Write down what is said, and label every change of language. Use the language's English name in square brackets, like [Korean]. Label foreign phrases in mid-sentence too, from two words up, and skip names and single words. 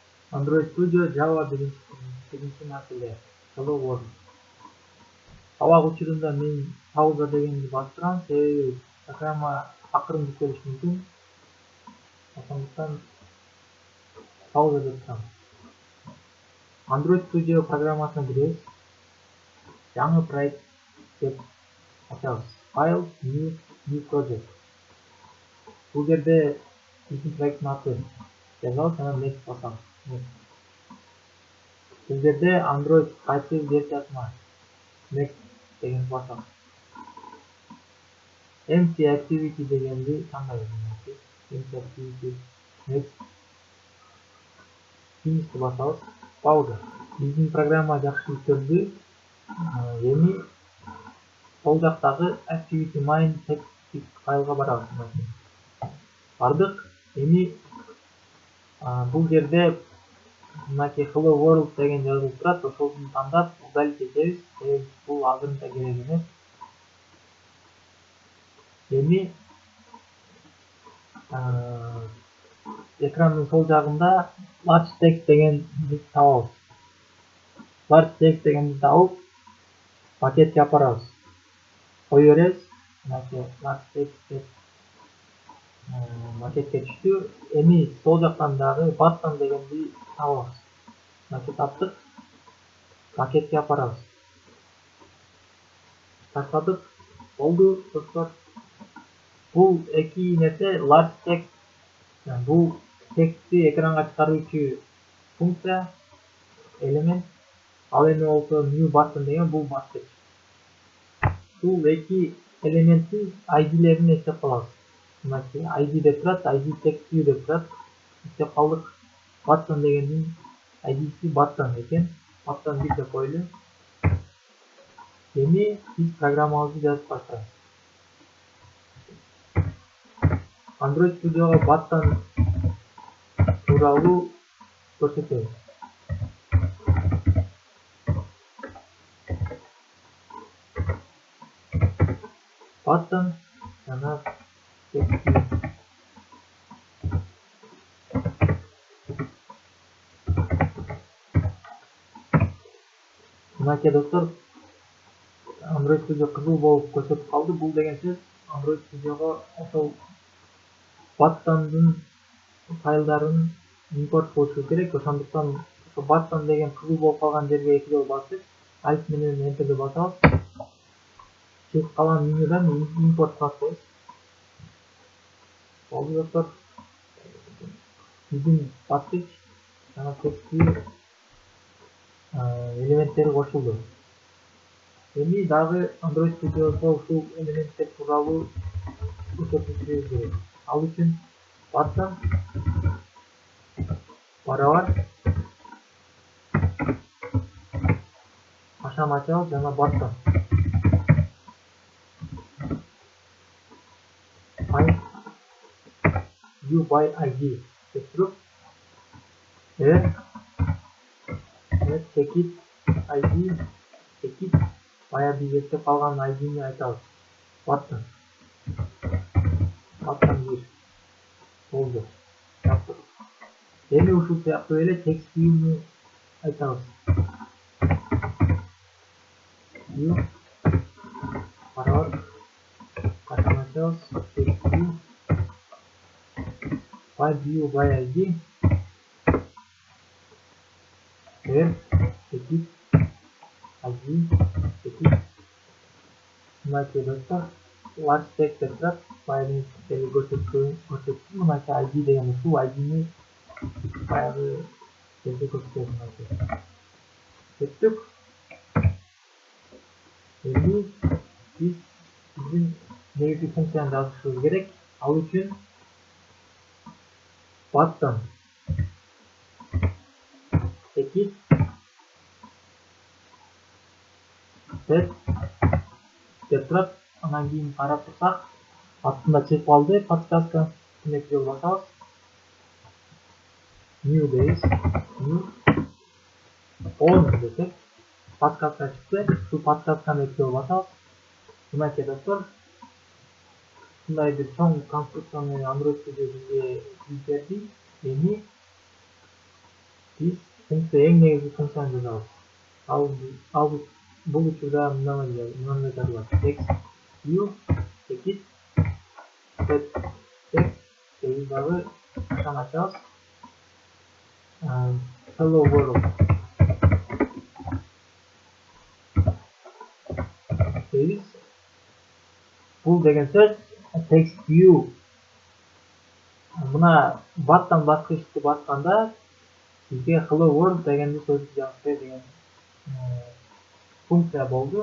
[Kyrgyz] Android Studio Java биринчи маселе. [English] Hello World. [Kyrgyz] Сабак учурунда мен пауза дегенди басып турам, себеби программа акырын жүктөлүшү мүмкүн. Ошондуктан пауза деп турам. Android Studio программасына киребиз. Жаңы проект деп ачабыз. [English] File, new project. [Kyrgyz] Бул жерде биздин проекттин аты жазабыз, анан next басабыз. Бул жерде Android кайсы версиясына next деген басабыз. [English] Empty activity [Kyrgyz] дегенди тандайбыз. [English] Empty activity next finish'ти [Kyrgyz] басабыз. Пауза. Биздин программа жакшы жүктөлдү. Эми сол жактагы [English] activity main text [Kyrgyz] файлга барабыз. Бардык. Эми бул жерде мынакей [English] Hello World [Kyrgyz] деген жазылып турат, ошону тандап удалить этебиз. Бул азырынча керек эмес. Эми экрандын сол жагында [English] large text [Kyrgyz] дегенди табабыз. [English] Large text [Kyrgyz] дегенди табып, пакетке апарабыз. Кое беребиз. Мынакей [English] large text [Kyrgyz] деп пакетке түштү. Эми сол жактан дагы button дегенди табабыз. Мынакей таптык. Пакетке апарабыз. Таштадык. Болду, достор. Бул эки нерсе [English] large text. [Kyrgyz] Бул текстти экранга чыгаруучу функция, элемент. Ал эми болсо [English] new button [Kyrgyz] деген бул баскыч. Бул эки элементтин ID-лерин эстеп калабыз. Мынакей ID деп турат, [English] ID text view [Kyrgyz] деп турат. Эстеп калдык. Button дегендин ID-си button экен. Button 1 деп коелу. Эми биз программабызды жазып баштайбыз. Android Studio'ga button тууралуу көрсөтөбүз. Button жана [English] text view. [Kyrgyz] Мынакей достор, Android Studio кызыл болуп көрсөтүп калды. Бул деген сөз Android Studio'га ошол button'дун файлдарын импорт кылышы керек. Ошондуктан ошо button деген кызыл болуп калган жерге эки жолу басып, alt менен enter'ди басабыз. Чыгып калган менюдан импорт басабыз. Болду достор. Биздин баскыч жана [English] text view [Kyrgyz] элементтери кошулду. Эми дагы Android Studio'da ушул элементтер тууралуу көрсөтүшүбүз керек. Ал үчүн button барабар кашам ачабыз жана [English] button find view by ID [Kyrgyz] деп туруп, [English] check it ID, check it [Kyrgyz] бая биз эстеп калган ID-ни айтабыз. Button 1 болду. Эми ушул сыяктуу эле [English] text view'ну [Kyrgyz] айтабыз. View барабар кашам ачабыз. [English] Text view find view by ID, check it ID, check it. [Kyrgyz] Мынакей достор, [English] large text [Kyrgyz] деп турат. Баягы көрсөттүм. Мынакей ID деген ушул ID-ни баягы жерде көрсөтөбүз. Көттүк. Эми биз биздин негизги функцияны жазышыбыз керек. Ал үчүн [English] button check it set [Kyrgyz] деп турат. Анан кийин карап турсак, астында чыгып калды подсказка. Эки жолу басабыз. New дейбиз. [English] New on [Kyrgyz] десек, подсказка чыкты. Ушул подсказканы эки жолу басабыз. Мынакей достор, ушундай бир чоң конструкцияны Android Studio бизге берди. Эми биз функция эң негизги функцияны жазабыз. Ал бул учурда мындай жазылат. [English] Text view tekit text [Kyrgyz] деген дагы ачабыз. [English] Hello world [Kyrgyz] дейбиз. Бул деген сөз [English] text view. [Kyrgyz] Мына баттан баскычты басканда бизге [English] hello world [Kyrgyz] дегенди сөздү жазып бер деген функция болду.